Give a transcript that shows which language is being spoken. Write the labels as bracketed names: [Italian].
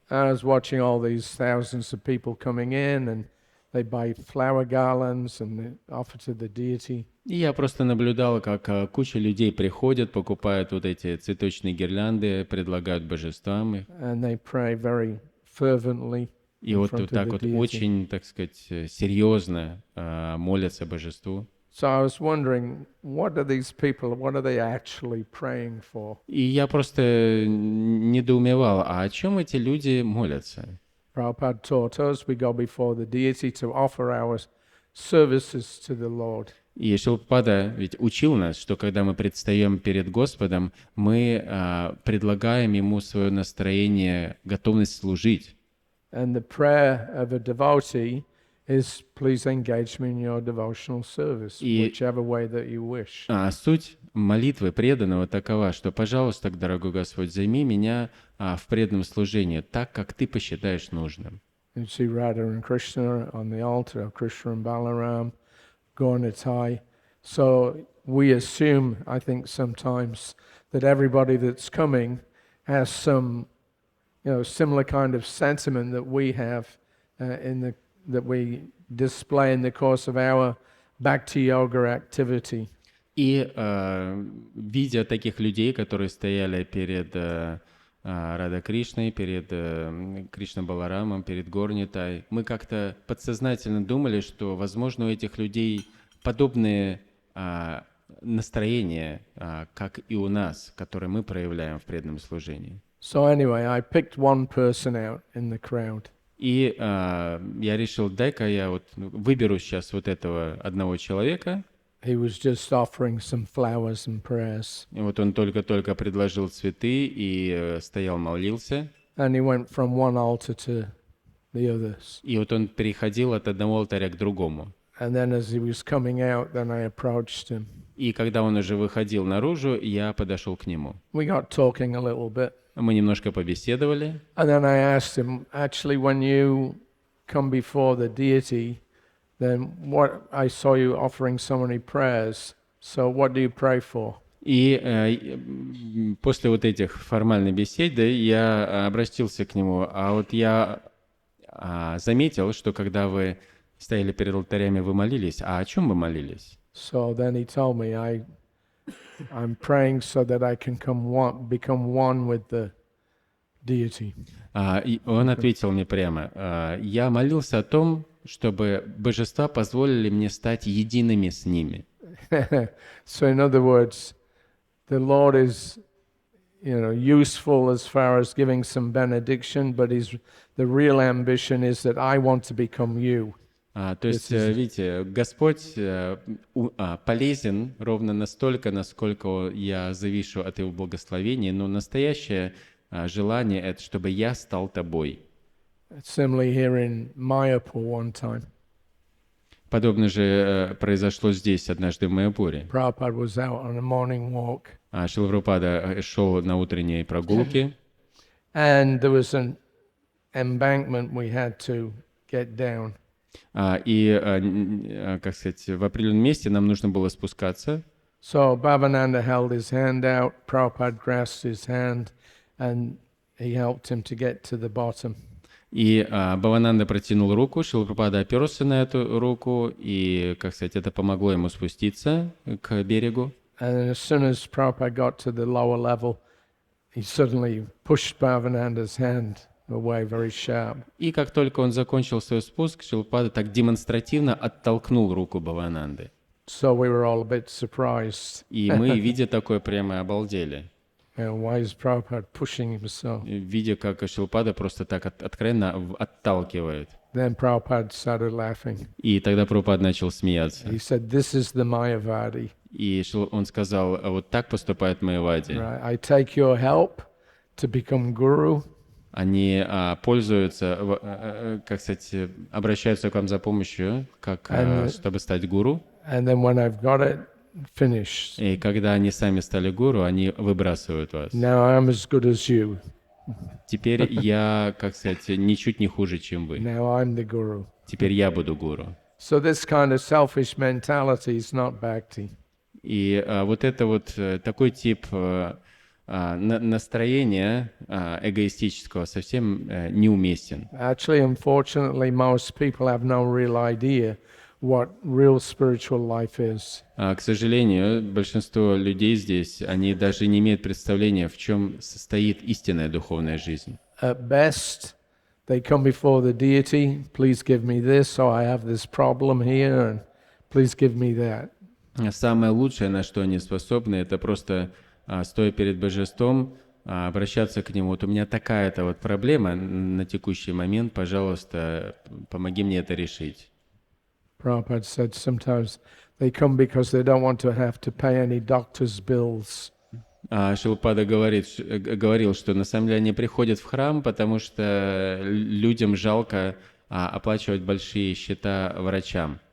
[English] I was watching all these thousands of people coming in, and they buy flower garlands and they offer to the deity. [Russian] И я просто наблюдал, как куча людей приходят, покупают вот эти цветочные гирлянды, предлагают божествам их. [English] And they pray very fervently [Russian] И [English] in [Russian] вот [English] front of [Russian] так [English] the [Russian] вот [English] deity. [Russian] очень, так сказать, серьезно молятся божеству. [English] So I was wondering, what are these people, what are they actually praying for? [Russian] И я просто недоумевал, а о чем эти люди молятся? [English] Prabhupada taught us we go before the deity to offer our services to the Lord. [Russian] И Шрила Прабхупада ведь учил нас, что когда мы предстаем перед Господом, мы предлагаем Ему свое настроение, готовность служить. [English] And the prayer of a devotee is, please engage me in your devotional service, [Russian] И- [English] whichever way that you wish. [Russian] А суть молитвы преданного такова, что, пожалуйста, дорогой Господь, займи меня в преданном служении так, как Ты посчитаешь нужным. [English] You see Radha and Krishna on the altar, or Krishna and Balaram, Gaurnitai. So we assume, I think sometimes, that everybody that's coming has some, similar kind of sentiment that we have that we display in the course of our bhakti yoga activity. [Russian] И видя таких людей, которые стояли перед Рада Кришной, перед Кришна Баларамом, перед Горнитой, мы как-то подсознательно думали, что, возможно, у этих людей подобные настроения, как и у нас, которые мы проявляем в преданном служении. [English] So anyway, I picked one person out in the crowd. [Russian] И я решил, дай-ка я вот выберу сейчас вот этого одного человека. [English] He was just offering some flowers and prayers. [Russian] И вот он только-только предложил цветы и стоял, молился. [English] And he went from one altar to the others. [Russian] И вот он переходил от одного алтаря к другому. [English] And then as he was coming out, then I approached him. [Russian] И когда он уже выходил наружу, я подошел к нему. [English] We got talking a little bit. [Russian] Мы немножко побеседовали. [English] And then I asked him, actually, when you come before the deity, then what I saw you offering so many prayers. So what do you pray for? [Russian] И после вот этих формальных бесед я обратился к нему. А вот я заметил, что когда вы стояли перед алтарями, вы молились. А о чем вы молились? [English] So then he told me, I'm praying so that I can become one with the deity. [Russian] И он ответил мне прямо, я молился о том, чтобы божества позволили мне стать едиными с ними. [English] So in other words, the Lord is, useful as far as giving some benediction, but the real ambition is that I want to become you. [Russian] То есть, видите, Господь полезен ровно настолько, насколько я завишу от Его благословения, но настоящее желание — это чтобы я стал тобой. [English] Similarly here in Mayapur one time. [Russian] Подобно же произошло здесь однажды в Майяпуре. [English] Prabhupada was out on a morning walk. [Russian] Шрила Прабхупада шел на утренней прогулке, [English] And there was an embankment we had to get down. [Russian] и, как сказать, в определенном месте нам нужно было спускаться. [English] So Bhavananda held his hand out, Prabhupada grasped his hand, and he helped him to get to the bottom. [Russian] И Бхавананда протянул руку, Шрила Прабхупада оперся на эту руку, и, как сказать, это помогло ему спуститься к берегу. [English] And as soon as Prabhupada got to the lower level, he suddenly pushed Bhavananda's hand away very sharp. [Russian] И как только он закончил свой спуск, Шрила Прабхупада так демонстративно оттолкнул руку Бхавананды. [English] So we were all a bit surprised. [Russian] И мы, видя такое, прямо обалдели. [English] Why is Prabhupada pushing him so? [Russian] Видя, как Шрила Прабхупада просто так откровенно отталкивает. [English] Then Prabhupada started laughing. [Russian] И тогда Прабхупада начал смеяться. [English] He said, "This is the Mayavadi. [Russian] И он сказал, вот так поступает Майявади. [English] Right? I take your help to become guru, [Russian] Они пользуются, как сказать, обращаются к вам за помощью, как, чтобы стать гуру. [English] and then when I've got it finished, [Russian] И когда они сами стали гуру, они выбрасывают вас. [English] now I'm as good as you. [Russian] Теперь я, как сказать, ничуть не хуже, чем вы. [English] Now I'm the guru." [Russian] Теперь я буду гуру. [English] So this kind of selfish mentality is not bhakti. [Russian] И вот это вот такой тип настроения эгоистического совсем неуместен. [English] Actually, unfortunately, most people have no real idea what real spiritual life is. [Russian] К сожалению, большинство людей здесь, они даже не имеют представления, в чем состоит истинная духовная жизнь. [English] At best, they come before the deity, please give me this, or I have this problem here, and please give me that. [Russian] Самое лучшее, на что они способны, это просто, стоя перед божеством, обращаться к нему. Вот у меня такая-то вот проблема на текущий момент, пожалуйста, помоги мне это решить. [English] Prabhupada said sometimes they come because they don't want to have to pay any doctor's bills. [Russian] Шрила Прабхупада говорил, что на самом деле они приходят в храм, потому что людям жалко оплачивать большие счета врачам.